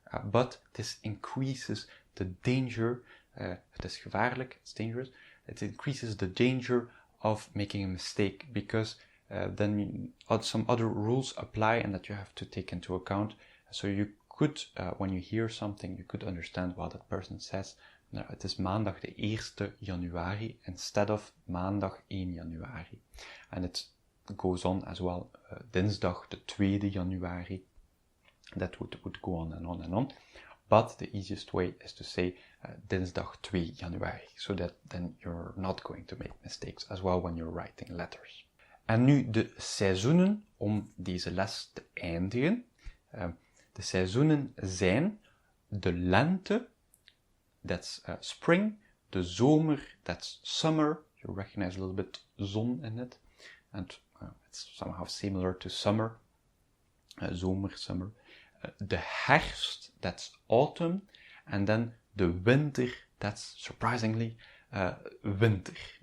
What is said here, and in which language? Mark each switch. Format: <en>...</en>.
<en>But this increases the danger,</en> <nl>het is gevaarlijk,</nl> <en>it's dangerous, it increases the danger of making a mistake because then some other rules apply and that you have to take into account. So you could, when you hear something, you could understand what that person says.</en> <nl>Het is maandag de 1 januari</nl> <en>instead of</en> <nl>maandag 1 januari.</nl> <en>And it goes on as well,</en> <nl>dinsdag de 2 januari.</nl> <en>That would go on and on and on. But the easiest way is to say</en> <nl>dinsdag 2 januari.</nl> <en>So that then you're not going to make mistakes as well when you're writing letters.</en> <nl>En nu de seizoenen, om deze les te eindigen. De seizoenen zijn de lente,</nl> <en>that's spring,</en> <nl>de zomer,</nl> <en>that's summer. You recognize a little bit zon in it. And it's somehow similar to summer. Zomer, summer.</en> <nl>De herfst,</nl> <en>that's autumn. And then the winter, that's surprisingly winter.</en>